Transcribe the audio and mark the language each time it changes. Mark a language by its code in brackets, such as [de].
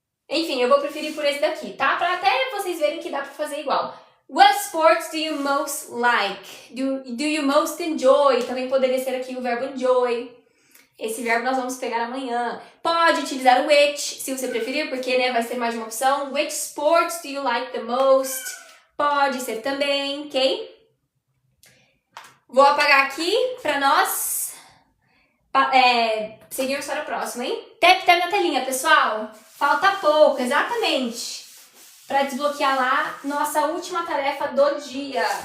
[pt] Enfim, eu vou preferir por esse daqui, tá? Pra até vocês verem que dá pra fazer igual. [en] What sports do you most like? Do you most enjoy? [pt] Também poderia ser aqui o verbo enjoy. Esse verbo nós vamos pegar amanhã. Pode utilizar o which, se você preferir, porque né, vai ser mais de uma opção. [en] Which sports do you like the most? [pt] Pode ser também, ok? Vou apagar aqui para nós seguirmos para o próximo, hein? Tap na telinha, pessoal. Falta pouco, exatamente. Para desbloquear lá nossa última tarefa do dia.